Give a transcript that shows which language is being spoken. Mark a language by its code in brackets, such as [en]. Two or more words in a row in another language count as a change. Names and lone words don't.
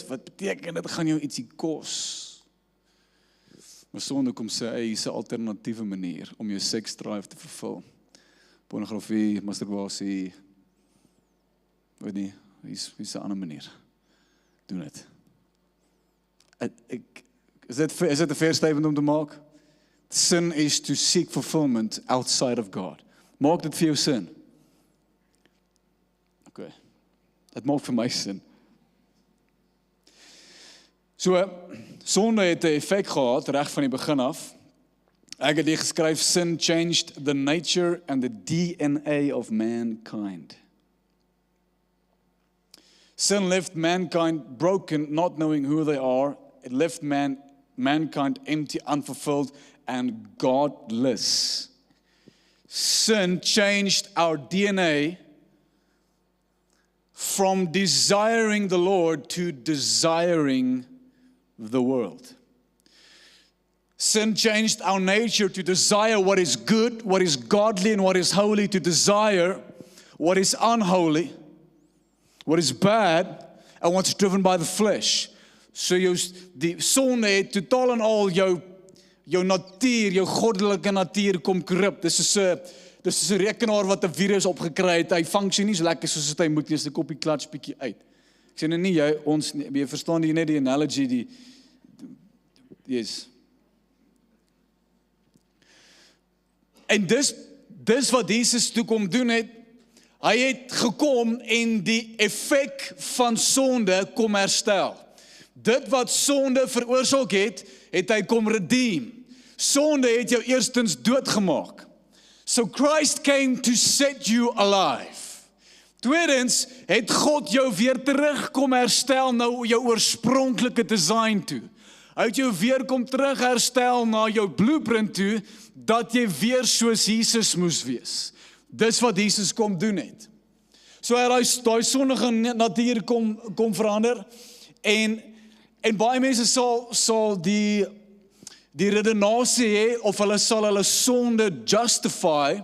[af] Wat beteken dit gaan jou ietsie kos? Maar sonde kom sê, hier's 'n alternatiewe manier om jou [en] sex drive [af] te vervul. Pornografie, masturbasie, weet nie, hier's 'n ander manier. Doen dit. Is dit 'n [en] fair statement [af] om te maak? [en] Sin is to seek fulfillment outside of God. [af] Maak dit vir jou sin? Okay. Dit maak vir my sin. So, sonde het 'n effek gehad, reg van die begin af. Ek het hier geskryf, [en] sin changed the nature and the DNA of mankind. Sin left mankind broken, not knowing who they are. It left mankind empty, unfulfilled, and godless. Sin changed our DNA from desiring the Lord to desiring the world. Sin changed our nature to desire what is good, what is godly, and what is holy, to desire what is unholy, what is bad, and what's driven by the flesh. [af] So die sonde het totaal en al jou natuur, jou goddelike natuur kom korrup. Dis is 'n rekenaar wat 'n virus opgekry het. Hy funksie nie so lekker soos hy moet nie. Dis 'n koppie klats bietjie uit. Ek sê nou nie jy verstaan jy net die [en] analogy yes. [af] En dis wat Jesus toe kom doen het. Hy het gekom en die effek van sonde kom herstel. Dit wat sonde veroorsaak het hy kom redeem. Sonde het jou eerstens doodgemaak. [en] So Christ came to set you alive. [af] Tweedens het God jou weer terug kom herstel na jou oorspronklike design toe. Hy het jou weer kom terug herstel na jou blueprint toe, dat jy weer soos Jesus moes wees. Dis wat Jesus kom doen het. So hy het daai sondige natuur kom verander, en baie mense sal die redenasie hê, of hulle sal hulle sonde justify.